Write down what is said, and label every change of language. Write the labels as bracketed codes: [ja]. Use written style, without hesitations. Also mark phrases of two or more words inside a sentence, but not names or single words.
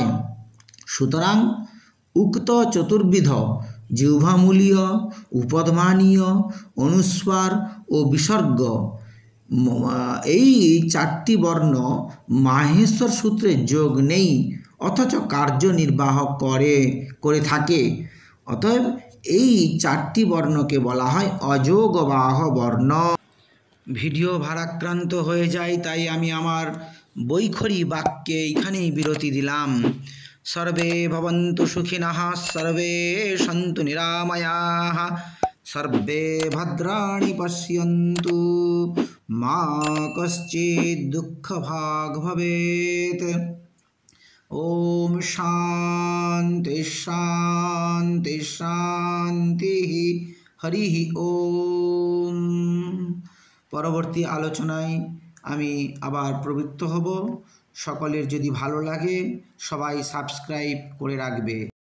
[bn] সুতরাং উক্ত চতুর্বিধ জিহ্বামূলীয়, উপধ্মানীয়, অনুস্বার ও বিসর্গ এই চারটি বর্ণ মাহেশ্বর সূত্রে যোগ নেই, অথচ কার্যনির্বাহ করে থাকে। অতএব এই চারটি বর্ণকে বলা হয় অযোগবাহ বর্ণ। ভিডিও ভারাক্রান্ত হয়ে যায়, তাই আমি আমার বৈখরি বাক্যে এইখানেই বিরতি দিলাম। [sa] সর্বে ভবন্তু সুখিনঃ, সর্বে সন্তু নিরাময়াঃ, সর্বে ভদ্রাণি পশ্যন্তু, মা কশ্চিৎ দুঃখভাগ্ ভবেৎ। ওম শান্তি শান্তি শান্তি। হরি ওম। [bn] পরবর্তী আলোচনায় আমি আবার প্রবৃত্ত হব। সকলের যদি ভালো লাগে সবাই সাবস্ক্রাইব করে রাখবে।